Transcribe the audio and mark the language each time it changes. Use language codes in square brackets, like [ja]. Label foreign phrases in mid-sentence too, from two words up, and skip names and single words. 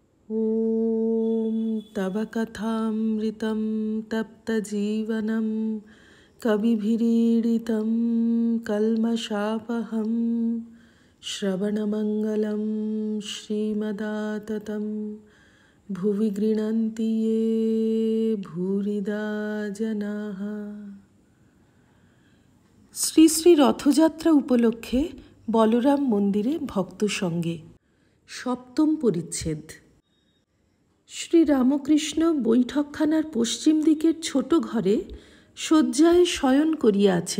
[sa] ॐ तव कथामृतं तप्तजीवनं कविभिरीडितं कल्मषापहं श्रवणमङ्गलं श्रीमदाततं भुवि गृह्णन्ति ये भूरिदा जनाः। [bn] শ্রী শ্রী রথযাত্রা উপলক্ষে বলরাম মন্দিরে ভক্ত সঙ্গে সপ্তম পরিচ্ছেদ। শ্রীরামকৃষ্ণ বৈঠকখানার পশ্চিম দিকের ছোট ঘরে শয্যায় শয়ন করিয়া আছেন।